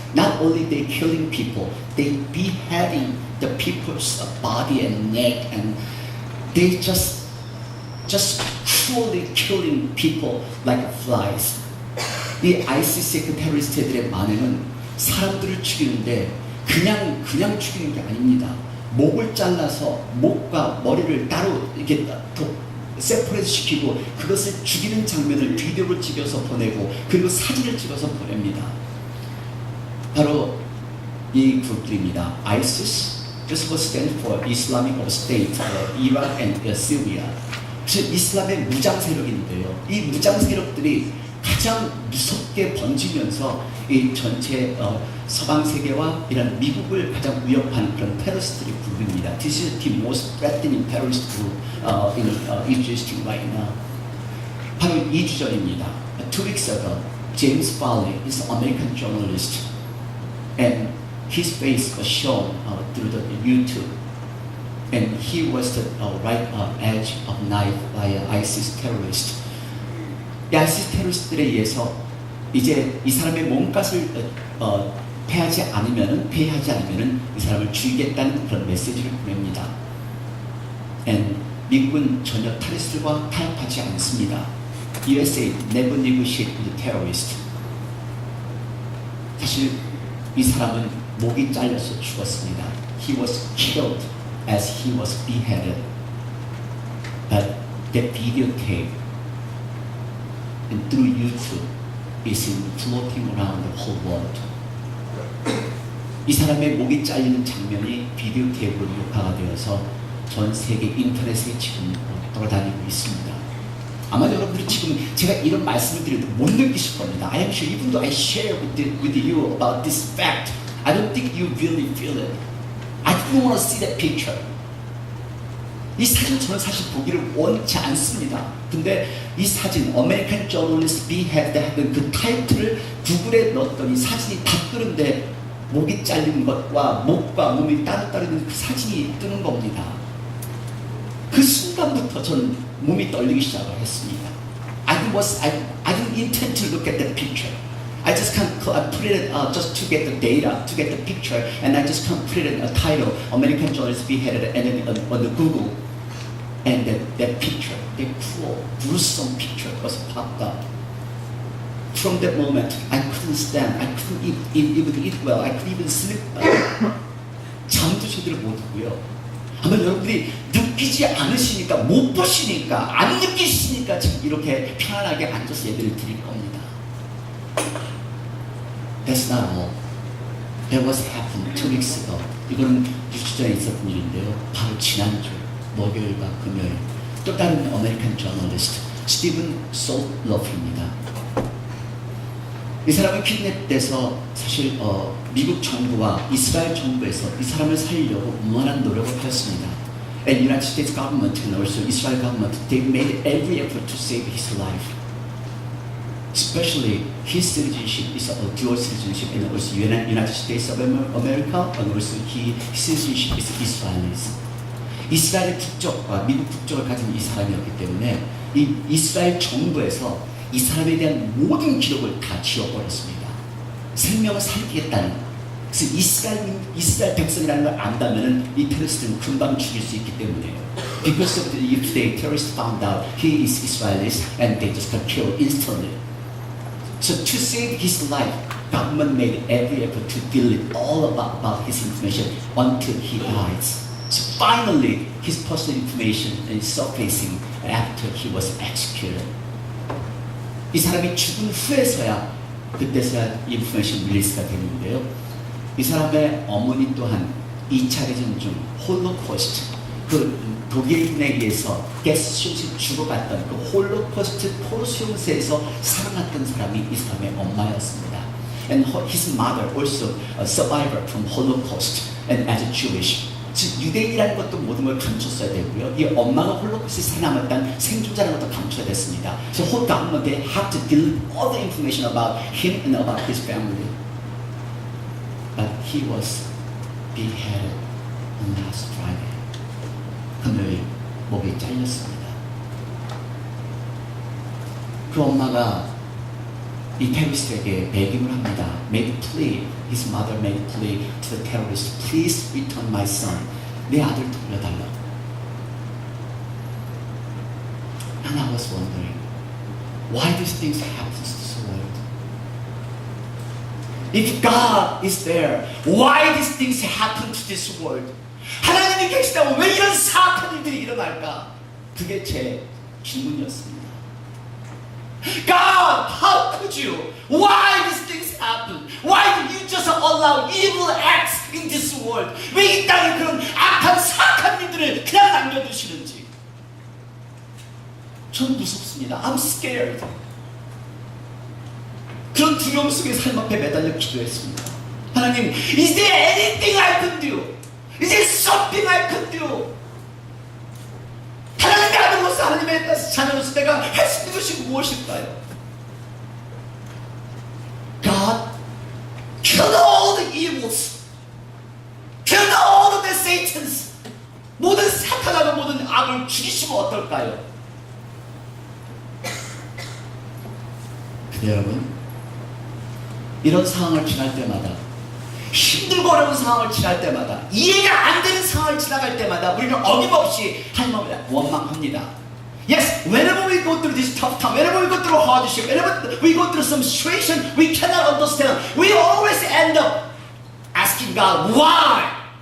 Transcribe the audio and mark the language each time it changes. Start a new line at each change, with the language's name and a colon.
English: Not only they killing people, they beheading the people's body and neck, and they just cruelly killing people like flies.
Korean: 이 ISIS의 그 테러리스트들의 만행은 사람들을 죽이는데 그냥 죽이는 게 아닙니다. 목을 잘라서 목과 머리를 따로 이렇게 세퍼레이트 시키고 그것을 죽이는 장면을 비디오로 찍어서 보내고 그리고 사진을 찍어서 보냅니다. 바로 이 그룹들입니다.
English: ISIS, this was stand for Islamic State, Iraq and Syria.
Korean: 즉 이슬람의 무장 세력인데요. 이 무장 세력들이 가장 무섭게 번지면서 이 전체 서방 세계와 이런 미국을 가장 위협하는 그런 테러리스트들의 그룹입니다.
English: This is the most threatening terrorist group in existing right now.
Korean: 바로 2주 전입니다.
English: 2 weeks ago, James Foley is an American journalist, and his face was shown through the YouTube, and he was the right edge of knife by ISIS terrorist.
Korean: 이 ISIS 테러리스트들에 의해서 이제 이 사람의 몸값을 패하지 않으면은 이 사람을 죽이겠다는 그런 메시지를 보냅니다. And 미국은 전혀 테러리스트들과 타협하지 않습니다.
English: USA never negotiate with terrorists.
Korean: 사실 이 사람은 목이 잘려서 죽었습니다.
English: He was killed as he was beheaded. But that videotape and through YouTube is floating around the whole world.
Korean: 이 사람의 목이 잘리는 장면이 비디오 테이프로 녹화가 되어서 전 세계 인터넷에 지금 돌아다니고 있습니다. 아마 여러분들이 지금 제가 이런 말씀을 드려도 못 느끼실 겁니다.
English: I am sure even though I share with you about this fact, I don't think you really feel it. I don't want to see that picture. 이 사진 저는 사실 보기를 원치 않습니다. 근데 이 사진 American Journalist Beheaded 하던 그 타이틀을 구글에 넣었더니 사진이 다 뜨는데 목이 잘린 것과 목과 몸이 따로따로 있는 그 사진이 뜨는 겁니다. 그 순간부터 저는 몸이 떨리기 시작을 했습니다. I didn't intend to look at that picture. I just can't put it just to get the data, to get the picture, and I just can't put it in a title, American Journalist Beheaded, and then on the Google. And that picture, that cruel, gruesome picture was popped up. From that moment, I couldn't stand. I couldn't even eat well. I couldn't even sleep well.
Korean: 잠도 제대로 못 하고요. 아마 여러분들이 느끼지 않으시니까, 못 보시니까, 안 느끼시니까 지금 이렇게 편안하게 앉아서 예배를 드릴 겁니다.
English: That's not all. That was happened 2 weeks ago.
Korean: 이거는 6주 전에 있었던 일인데요. 바로 지난주 목요일과 금요일 또 다른 아메리칸 저널리스트 스티븐 솔러프입니다. 이 사람은 킷냅돼서 사실 미국 정부와 이스라엘 정부에서 이 사람을 살리려고 무한한 노력을 했습니다.
English: And United States government and also Israel government, they made every effort to save his life. Especially his citizenship is a dual citizenship and also United States of America and also his citizenship is Israelis.
Korean: 이스라엘 국적과 미국 국적을 가진 이 사람이었기 때문에 이 이스라엘 정부에서 이 사람에 대한 모든 기록을 다 지워버렸습니다. 생명을 살리겠다는. 그래서 이스라엘 백성이라는 걸 안다면 이 테러리스트는 금방 죽일 수 있기 때문에요.
English: Because of the if the terrorists found out he is Israelis and they just got killed instantly. So to save his life, government made every effort to delete all about his information until he dies. So finally, his personal information is surfacing after he was executed.
Korean: 이 사람이 죽은 후에서야 그때서야 인포메이션 릴리스가 되는데요. 이 사람의 어머니 또한 2차 대전 중 홀로코스트, 그 독일인에 의해서 가스쇼에 죽어갔던 그 홀로코스트 포로수용소에서 살아났던 사람이 이 사람의 엄마였습니다.
English: And his mother also a survivor from Holocaust and as a Jewish.
Korean: 즉 유대인이라는 것도 모든 걸 감췄어야 되고요. 이 엄마가 홀로코스트에 살아남았다는 생존자라는 것도 감춰야 됐습니다.
English: So whole government they have to delete all the information about him and about his family. But he was beheaded on last Friday.
Korean: 금요일 목이 잘렸습니다. 그 엄마가 이 테러리스트에게 배김을 합니다.
English: Made a plea. His mother made a plea to the terrorist. Please return my son.
Korean: 내 아들 돌려달라고.
English: And I was wondering, why these things happen to this world? If God is there, why these things happen to this world?
Korean: 하나님이 계시다면 왜 이런 사악한 일들이 일어날까? 그게 제 질문이었습니다.
English: God, how could you? Why these things happen? Why do you just allow evil acts in this world?
Korean: 왜 이 땅에 그런 악한 사악한 일들을 그냥 남겨두시는지? 전 무섭습니다.
English: I'm scared.
Korean: 그런 두려움 속에 삶 앞에 매달려 기도했습니다.
English: 하나님, is there anything I can do? Is there something I can do?
Korean: 하나님의 아들로서 하나님의 자녀로서 내가 할 수 있는 것이 무엇일까요?
English: God, kill all the evils.
Korean: Satan's 모든 사탄하고 모든 악을 죽이시면 어떨까요? 근데 여러분, 이런 상황을 지날 때마다, 힘들고 어려운 상황을 지날 때마다, 이해가 안 되는 상황을 지나갈 때마다 우리는 어김없이 하나님을 원망합니다.
English: Yes, whenever we go through this tough time, whenever we go through hardship, whenever we go through some situation we cannot understand, we always end up asking God, why?